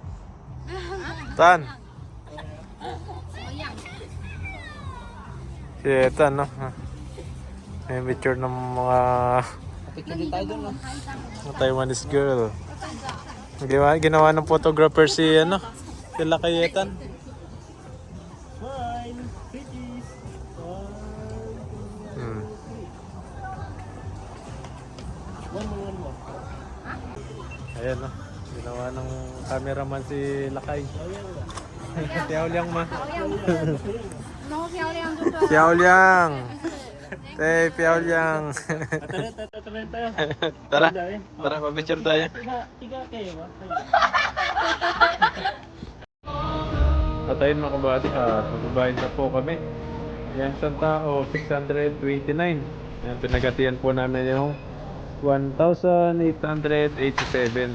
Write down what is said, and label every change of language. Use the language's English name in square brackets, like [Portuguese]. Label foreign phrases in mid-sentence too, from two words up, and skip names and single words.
[Filipino] Tan? Si Tan, no? May picture ng mga Picture din tayo doon. No? [English] Taiwanese girl. [Filipino] Ginawa ng photographer si ano? Sila Kayetan. [English] Smile. Pretties. Hmm. One more. [Filipino] Ayan, no? Ginawa ng cameraman si Lakay. [Chinese] Xiao Liang ma. 然后漂亮就对了。 [English] Xiao Liang. Hey, Xiao Liang. [Filipino] Tara. Tara, pa-picture tayo. Tiga kayo ba? At ayun mga kabady, magbabayad na po kami. Yan, isang tao, 629. Yan, pinagatian po namin yung 1,887.